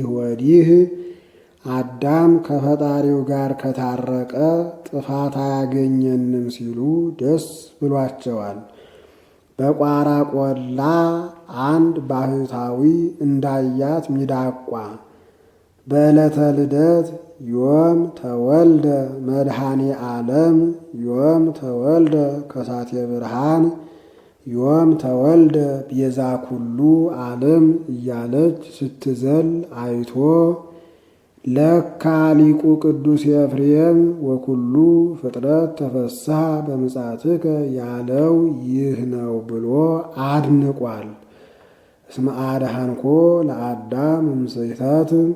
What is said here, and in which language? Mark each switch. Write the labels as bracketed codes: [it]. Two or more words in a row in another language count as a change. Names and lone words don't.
[am] ወዲህ አዳም ከፈጣሪው ጋር ከታረቀ ጥፋት አያገኘንም ሲሉ ደስ ብሏቸዋል። በቋራ ቆላ አንድ ባህታዊ እንዳያት ሚዳቋ በዕለተ ልደት [gez] ዮም ተወልደ መድኃኔ ዓለም ዮም ተወልደ ከሳቴ ብርሃን ዮም ተወልደ ቤዛ ኩሉ ዓለም [am] እያለች ስትዘል አይቶ ለካ ሊቁ ቅዱስ ኤፍሬም [gez] ወኩሉ ፍጥረት ተፈስሐ በምጽአትከ [am] ያለው ይህ ነው ብሎ አድንቋል። [gez] እስመ አድኃንኮ ለአዳም እምስሕተት